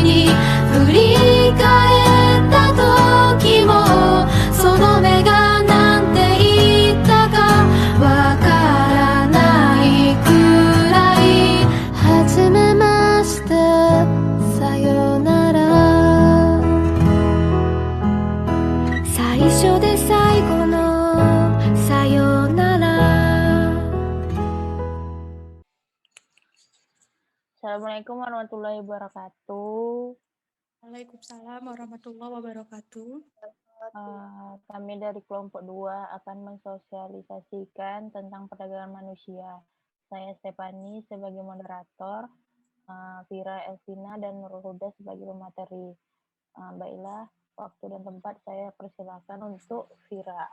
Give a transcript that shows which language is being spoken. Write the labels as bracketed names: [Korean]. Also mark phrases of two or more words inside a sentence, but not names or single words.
[Japanese] に振り返った時もその目がなんて言ったかわからないくらい初めましてさよなら最初で最後のさよなら [Arabic] السلام عليكم ورحمة الله وبركاته. وعليكم السلام ورحمة الله وبركاته. [Indonesian] Kami dari kelompok 2 akan mensosialisasikan tentang perdagangan manusia. Saya Stefani sebagai moderator, Vira Elvina dan Nurul Huda sebagai pemateri. Baiklah, waktu dan tempat saya persilakan untuk Vira.